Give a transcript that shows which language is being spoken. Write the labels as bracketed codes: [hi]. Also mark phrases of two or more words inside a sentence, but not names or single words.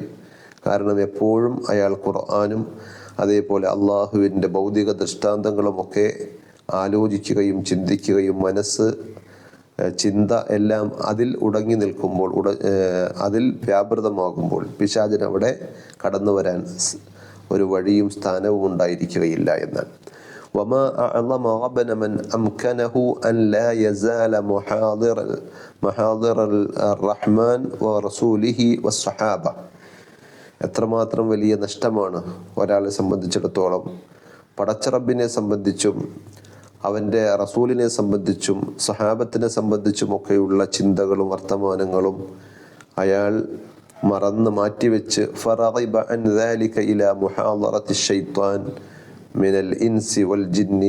[ml] കാരണം എപ്പോഴും അയാൾ ഖുർആനും അതേപോലെ അള്ളാഹുവിൻ്റെ ഭൗതിക ദൃഷ്ടാന്തങ്ങളുമൊക്കെ ആലോചിക്കുകയും ചിന്തിക്കുകയും ചിന്ത എല്ലാം അതിൽ ഉടങ്ങി നിൽക്കുമ്പോൾ, അതിൽ വ്യാപൃതമാകുമ്പോൾ പിശാചിന് അവിടെ കടന്നു വരാൻ ഒരു വഴിയും സ്ഥാനവും ഉണ്ടായിരിക്കുകയില്ല എന്നാണ്. [ar] وما أعظم غبن من أمكنه أن لا يزال محاضر الرحمن ورسوله والصحابة. [ml] എത്രമാത്രം വലിയ നഷ്ടമാണ് ഒരാളെ സംബന്ധിച്ചിടത്തോളം പടച്ചറബിനെ സംബന്ധിച്ചും അവൻ്റെ റസൂലിനെ സംബന്ധിച്ചും സഹാബത്തിനെ സംബന്ധിച്ചുമൊക്കെയുള്ള ചിന്തകളും വർത്തമാനങ്ങളും അയാൾ മറന്ന് മാറ്റിവെച്ച് [ar] فرغب عن ذلك إلى محاضرة الشيطان من الإنس والجن.